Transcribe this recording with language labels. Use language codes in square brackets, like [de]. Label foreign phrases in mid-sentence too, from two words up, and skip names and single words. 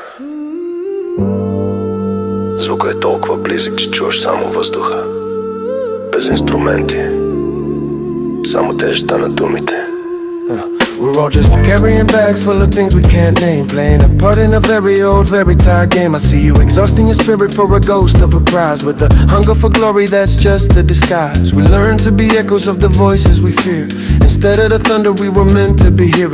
[bg] Звукът е толкова близък, че чуваш само въздуха. Без инструменти. Само тежестта на думите. [en] We're all just carrying bags full of things we can't name, playing a part in a very old, very tired game. I see you exhausting your spirit for a ghost of a prize, with a hunger for glory that's just a disguise. We learn to be echoes of the voices we fear, instead of the thunder we were meant to be here.